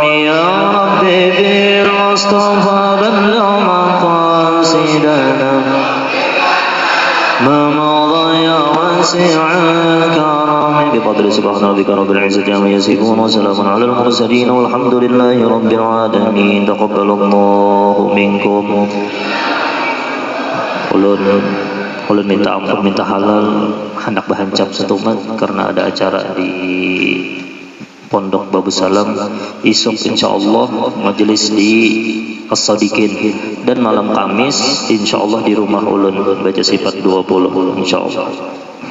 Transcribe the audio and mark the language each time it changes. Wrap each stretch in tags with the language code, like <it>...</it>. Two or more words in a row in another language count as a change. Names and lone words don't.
<ar>يا ربي بالمصطفى بلغ مقاصدنا ما مضى واسع الكرم. بفضل سبحان ربك رب العزة عما يصفون وسلام على المرسلين والحمد لله رب العالمين. تقبل الله منكم.</ar> <bjn>Ulun minta ampun, minta halal hendak bahancap setumat karena ada acara di Pondok Babu Salam. Esok insyaallah majelis di As-Sadiqin, dan malam Kamis insyaallah di rumah ulun baca sifat 20 insyaallah.</bjn>